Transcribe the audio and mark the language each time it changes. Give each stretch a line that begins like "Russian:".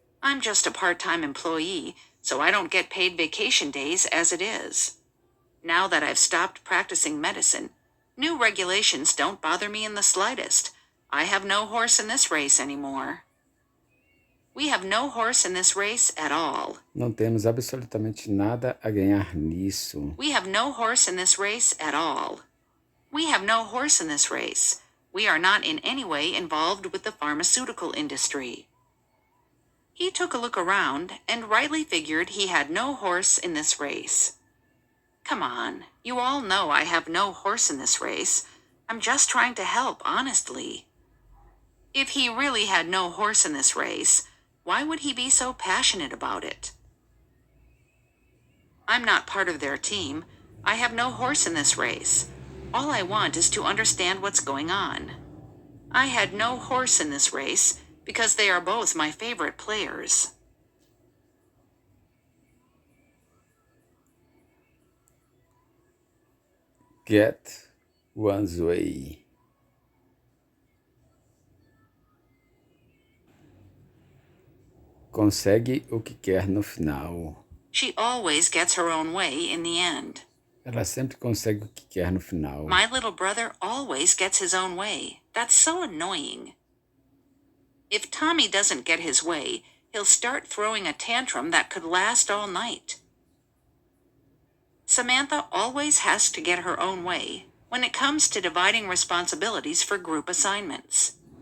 English: I'm just a part-time employee, so I don't get paid vacation days as it is. Now that I've stopped practicing medicine, new regulations don't bother me in the slightest. I have no horse in this race anymore. We have no horse in this race at all.
Portuguese: Não temos absolutamente nada a ganhar nisso.
English: We have no horse in this race at all. We have no horse in this race. We are not in any way involved with the pharmaceutical industry. He took a look around and rightly figured he had no horse in this race. Come on, you all know I have no horse in this race. I'm just trying to help, honestly. If he really had no horse in this race, why would he be so passionate about it? I'm not part of their team. I have no horse in this race. All I want is to understand what's going on. I had no horse in this race because they are both my favorite players. Get one's way.
Portuguese: Consegue o que quer no final.
English: She always gets her own way in the end.
Portuguese: Ela sempre consegue o que quer no final.
English: My little brother always gets his own way. That's so annoying. If Tommy doesn't get his way, he'll start throwing a tantrum that could last all night. Samantha always has to get her own way when it comes to dividing responsibilities for group assignments.